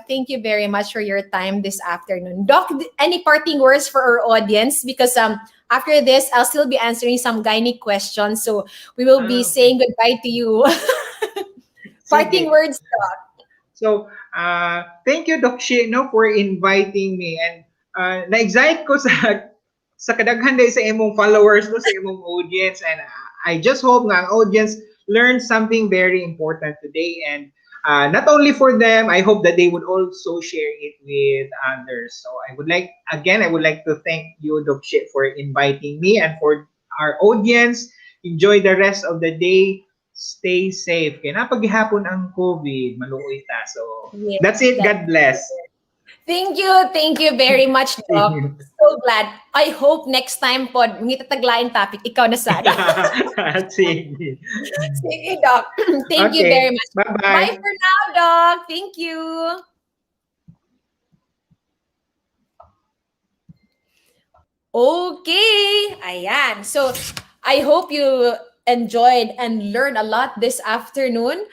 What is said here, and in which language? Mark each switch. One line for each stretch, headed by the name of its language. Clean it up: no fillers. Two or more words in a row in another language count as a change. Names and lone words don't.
English: Thank you very much for your time this afternoon. Doc, any parting words for our audience? Because after this, I'll still be answering some gynae questions, so we will be Okay. saying goodbye to you. Parting Sige. words, Doc. So, thank you, Doc Shi, no, for inviting me.
Cebuano: And na-excite ko sa kadaghan dahil sa imong followers, no, sa imong audience.
English: And I just hope
Cebuano: nga ang
English: audience learned something very important today. And not only for them, I hope that they would also share it with others. So I would like to thank you, Doc Shi, for inviting me, and for our audience. Enjoy the rest of the day. Stay safe.
Cebuano: Kaya napaghihapon ang COVID, maluoy ta.
English: So, Yes, that's it. God bless. Thank you. Thank you very much, Doc. So glad. I hope next time
Filipino: po, may tataglain topic, ikaw na sana.
English: Sige. Sige, Doc. Thank you Okay. very much. Bye-bye. Bye for now, Doc. Thank you. Okay. Ayan. So, I hope you enjoyed and learned a lot this afternoon.